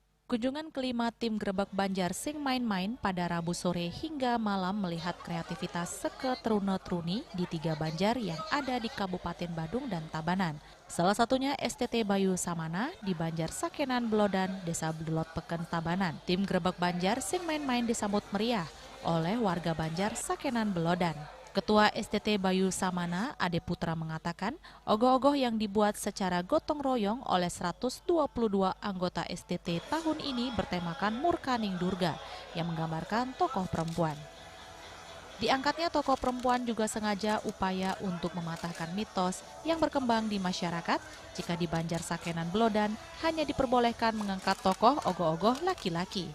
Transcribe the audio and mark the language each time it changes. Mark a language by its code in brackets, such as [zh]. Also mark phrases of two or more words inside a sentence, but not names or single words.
[id] Kunjungan kelima tim Grebek Banjar Sing Main-Main pada Rabu sore hingga malam melihat kreativitas Seke Trune-Truni di 3 Banjar yang ada di Kabupaten Badung dan Tabanan. Salah satunya STT Bayu Samana di Banjar Sakenan Belodan, Desa Belot Peken, Tabanan. Tim Grebek Banjar Sing Main-Main disambut meriah oleh warga Banjar Sakenan Belodan. Ketua STT Bayu Samana, Ade Putra mengatakan, ogoh-ogoh yang dibuat secara gotong royong oleh 122 anggota STT tahun ini bertemakan Murkaning Durga yang menggambarkan tokoh perempuan. Diangkatnya tokoh perempuan juga sengaja upaya untuk mematahkan mitos yang berkembang di masyarakat jika di Banjar Sakenan Belodan hanya diperbolehkan mengangkat tokoh ogoh-ogoh laki-laki.